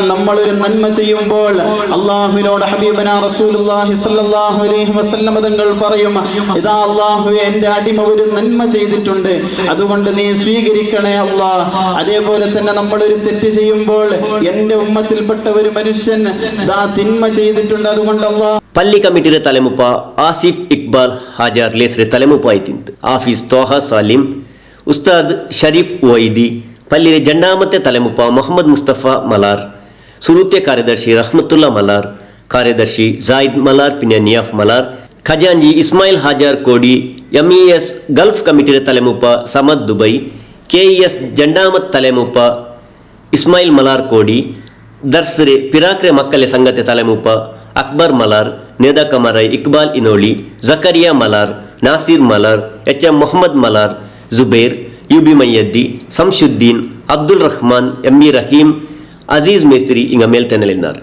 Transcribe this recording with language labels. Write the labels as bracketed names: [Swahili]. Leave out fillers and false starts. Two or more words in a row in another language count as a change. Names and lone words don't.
[Malayalam] നമ്മളൊരു നന്മ ചെയ്യുമ്പോൾ അല്ലാഹുവിനോട് [Arabic] حبيبنا رسول الله صلى الله عليه وسلم [Malayalam] തങ്ങൾ പറയും, ഇതാ അല്ലാഹുവേ, എൻ്റെ അടിമ ഒരു നന്മ ചെയ്തിട്ടുണ്ട്, അതുകൊണ്ട് നീ സ്വീകരിക്കണേ അല്ലാഹ്. അതേപോലെ തന്നെ നമ്മളൊരു തെറ്റ് ചെയ്യുമ്പോൾ എൻ്റെ ഉമ്മത്തിൽപ്പെട്ട ഒരു മനുഷ്യൻ തിന്മ ചെയ്തിട്ടുണ്ട്, അതുകൊണ്ട് അല്ലാഹ്. പള്ളി കമ്മിറ്റിയ തലെമുപ്പ ആസിഫ് ഇഖ്ബാൽ ഹാജാർ ലേസ്രെ തലെമുപ്പ ആയ്തിന്തു. ആഫീസ് തോഹാ സാലിം, ഉസ്താദ് ശരീഫ് വൈദി, പള്ളിരെ ജണ്ടാമത്തെ തലെമുപ്പ മുഹമ്മദ് മുസ്തഫ മലാർ, സുരൂത്യ കാര്യദർശി റഹ്മത്തുല്ല മലാർ, കാര്യദർശി ജായിദ് മലാർ പിന്യ നിയാഫ് മലാർ, ഖജാൻജി ഇസ്മായിൽ ഹാജാർ കോഡി, MES ഗൾഫ് കമ്മിറ്റിയ തലെമുപ്പ സമദ് ദുബായ്, KES ജണ്ടാമത് തലെമുപ്പ ഇസ്മായിൽ മലാർ കോഡി, ദർസ്രെ പിരാക്രെ മക്കളെ സംഗതെ തലെമുപ്പ അക്ബർ മലാർ, നേദാ കമരൈ ഇഖ്ബാൽ ഇനോളി, സക്കരിയ മലാർ, നാസിർ മലാർ, HM മുഹമ്മദ് മലാർ, ജുബൈർ, UB മയ്യദ്ദി, ശംസുദ്ദീൻ, അബ്ദുൽ റഹ്മാൻ, ME റഹീം, അസീസ് മേസ്ത്രി ഇങ്ങ മേൽതെനലിദ്ദാരെ.